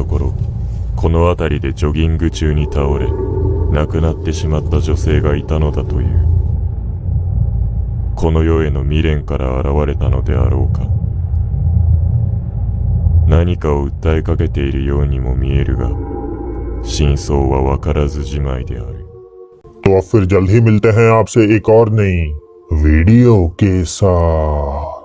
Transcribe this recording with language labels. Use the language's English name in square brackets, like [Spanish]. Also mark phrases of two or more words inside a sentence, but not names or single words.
[Japanese] ころ、この辺りでジョギング中に倒れ亡くなってしまった女性がいたのだという。この世への未練から現れたのであろうか。何かを訴えかけているようにも見えるが、真相は分からずじまいである。 [Hindi] तो अब फिर जल्द ही मिलते हैं आपसे एक और नई वीडियो के साथ।